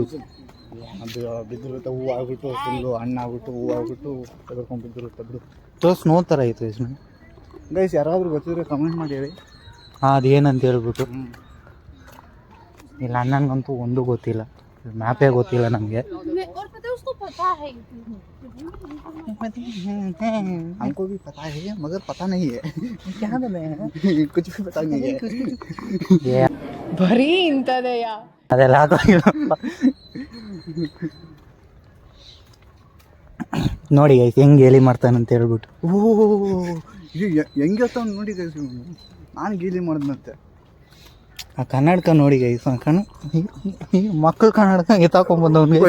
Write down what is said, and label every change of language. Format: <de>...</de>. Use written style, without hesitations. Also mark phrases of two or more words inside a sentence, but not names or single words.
<kn>ಅದು ಬಿದ್ದಿರುತ್ತೆ, ಹೂವು ಆಗ್ಬಿಟ್ಟು ಫುಲ್ಲು ಹಣ್ಣಾಗ್ಬಿಟ್ಟು ಹೂವು ಆಗ್ಬಿಟ್ಟು ತೆಗೆದ್ಕೊಂಡು ಬಿದ್ದಿರುತ್ತೆ ಬಿಡು. ಸ್ನೋ ಥರ ಐತೆ ಗೈಸ್. ಗೈಸ್ ಯಾರಾದರೂ ಗೊತ್ತಿದ್ರೆ ಕಮೆಂಟ್ ಮಾಡಿ ಹೇಳಿ. ಹಾಂ, ಅದೇನಂತ ಹೇಳ್ಬಿಟ್ಟು. ಇಲ್ಲ ಅಣ್ಣನಿಗಂತೂ ಒಂದು ಗೊತ್ತಿಲ್ಲ, ಮ್ಯಾಪೇ ಗೊತ್ತಿಲ್ಲ ನಮಗೆ.</kn> <hi>और पता है उसको पता है हमको भी पता है मगर पता नहीं है क्या कुछ भी पता नहीं है.</hi> <kn>ಬರೀ ಇಂಥದೆಯ ಅದೆಲ್ಲ ಹಾಕೋಗಿಲ್ಲಪ್ಪ. ನೋಡಿ ಗೈಸ್ ಹೆಂಗೆ ಗೇಲಿ ಮಾಡ್ತಾನಂತ ಹೇಳ್ಬಿಟ್ಟು. ಇದು ಹೆಂಗೆ ಅವ್ನು ನೋಡಿ ಗೈಸ್, ನಾನು ಗೀಲಿ ಮಾಡಿದ್ನಂತೆ. ಆ ಕನ್ನಡಕ ನೋಡಿ ಗೈಸ್, ಮಕ್ಕಳು ಕನ್ನಡಕ ಎತ್ತಾಕೊಂಡ್ಬಂದವ್ನಿಗೆ.</kn>